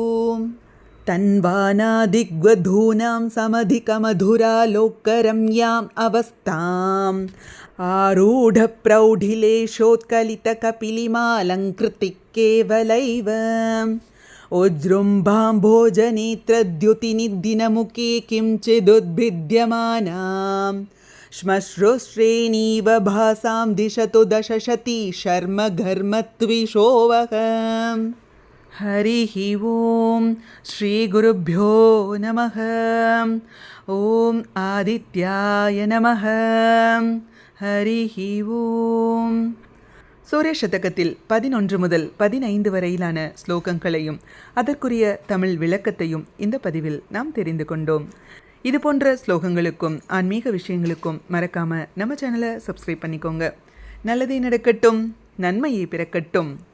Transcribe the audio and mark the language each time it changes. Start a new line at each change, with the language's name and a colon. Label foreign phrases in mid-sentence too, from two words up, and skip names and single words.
Sanskrit: तन्वानादिग्वधूनां समधिकमधुरालोकरम्याम् अवस्थाम् आरूढप्रौढिलेशोत्कलितकपिलिमालङ्कृति केवलैव उज्जृम्भाम्भोजनेत्रद्युतिनिदिनमुखे किञ्चिदुद्भिद्यमानां श्मश्रुश्रेणीव भासां दिशतु दशशती शर्म घर्मत्विषोवः. हरिः ॐ श्रीगुरुभ्यो नमः. ॐ आदित्याय नमः. हरिः ॐ.
Tamil: சூரிய சதகத்தில் 11 முதல் 15 வரையிலான ஸ்லோகங்களையும் அதற்குரிய தமிழ் விளக்கத்தையும் இந்த பதிவில் நாம் தெரிந்து கொண்டோம். இது போன்ற ஸ்லோகங்களுக்கும் ஆன்மீக விஷயங்களுக்கும் மறக்காம நம்ம சேனலை சப்ஸ்கிரைப் பண்ணிக்கோங்க. நல்லதே நடக்கட்டும், நன்மையே பிறக்கட்டும்.